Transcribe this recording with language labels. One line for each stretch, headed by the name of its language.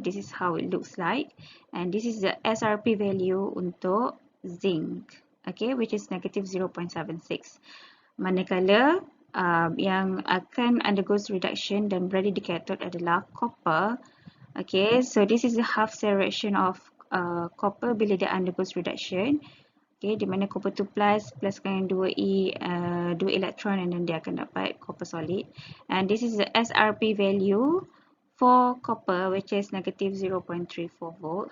English: This is how it looks like, and this is the SRP value
Malay: untuk
English: zinc, okay, which is negative 0.76.
Malay: Manakala yang akan undergoes reduction dan berada di cathode adalah copper.
English: Okay, so this is the half cell reaction of copper
Malay: bila dia
English: undergoes reduction.
Malay: Okay, di mana copper 2 pluskan 2 elektron,
English: and then
Malay: dia akan dapat copper solid.
English: And this is the SRP value for copper, which is negative 0.34 volt.